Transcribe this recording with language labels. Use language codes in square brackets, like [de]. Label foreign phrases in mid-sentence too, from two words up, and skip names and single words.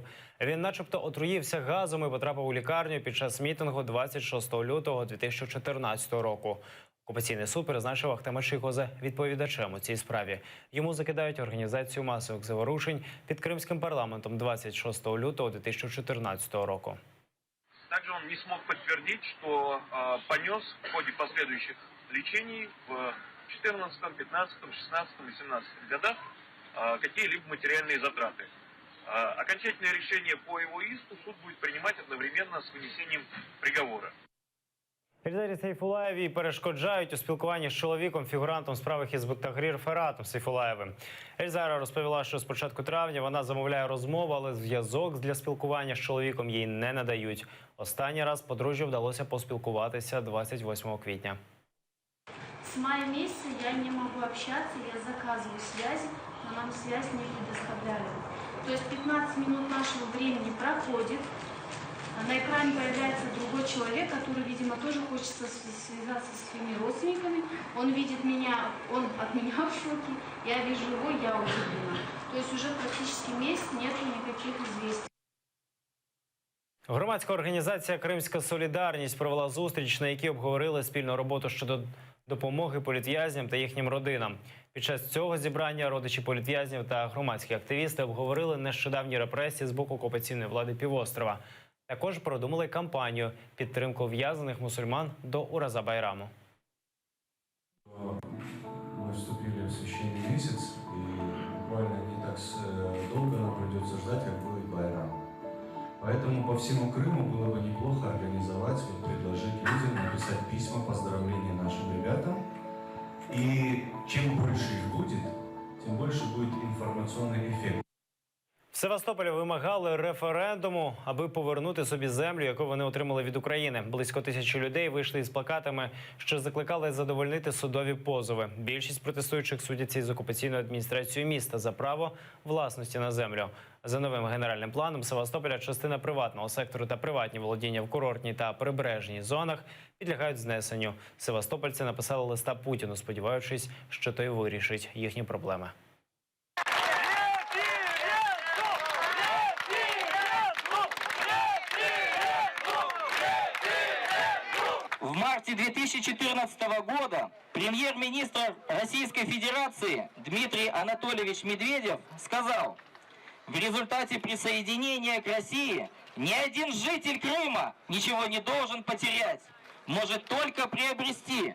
[uk] Він начебто отруївся газом і потрапив у лікарню під час мітингу 26 лютого 2014 року. Окупаційний суд призначив Ахтема Чийгоза відповідачем у цій справі. Йому закидають організацію масових заворушень під кримським парламентом 26 лютого 2014 року. [ru] Также он не смог подтвердить, что понес в ходе последующих лечений в 14, 15, 16 и 17 годах какие-либо материальные затраты. Окончательное решение по его иску суд будет принимать одновременно с вынесением приговора. [uk] Ельзарі Сейфулаєвій перешкоджають у спілкуванні з чоловіком, фігурантом справи Хізбут Тахрір Фератом Сейфулаєвим. Ельзара розповіла, що з початку травня вона замовляє розмову, але зв'язок для спілкування з чоловіком їй не надають. Останній раз подружжю вдалося поспілкуватися 28 квітня. [ru] С мая месяца я не могу общаться, я заказываю связи, но нам связь не предоставляют. То есть 15 минут нашего времени проходит, на экране появляется другой человек, который, видимо, тоже хочет связаться со своими родственниками. Он видит меня, он от меня в шоке, я вижу его, я удивлена. То есть уже практически месяц нету никаких известий. [uk] Громадська організація «Кримська солідарність» провела зустріч, на якій обговорили спільну роботу щодо допомоги політв'язням та їхнім родинам. Під час цього зібрання родичі політв'язнів та громадські активісти обговорили нещодавні репресії з боку окупаційної влади півострова. Також продумали кампанію підтримку ув'язнених мусульман до Ураза Байраму. [ru] Мы вступили в священный месяц, и буквально не так долго нам придется ждать, как будет Байрам. Поэтому по всему Крыму было бы неплохо организовать, предложить людям написать письма поздравления нашим ребятам. И чем больше их будет, тем больше будет информационный эффект. [uk] В Севастополі вимагали референдуму, аби повернути собі землю, яку вони отримали від України. Близько 1000 людей вийшли із плакатами, що закликали задовольнити судові позови. Більшість протестуючих судяться із окупаційною адміністрацією міста за право власності на землю. За новим генеральним планом Севастополя частина приватного сектору та приватні володіння в курортній та прибережній зонах підлягають знесенню. Севастопольці написали листа Путіну, сподіваючись, що той вирішить їхні проблеми. [ru] В марте 2014 года премьер-министр Российской Федерации Дмитрий Анатольевич Медведев сказал: в результате присоединения к России ни один житель Крыма ничего не должен потерять, может только приобрести.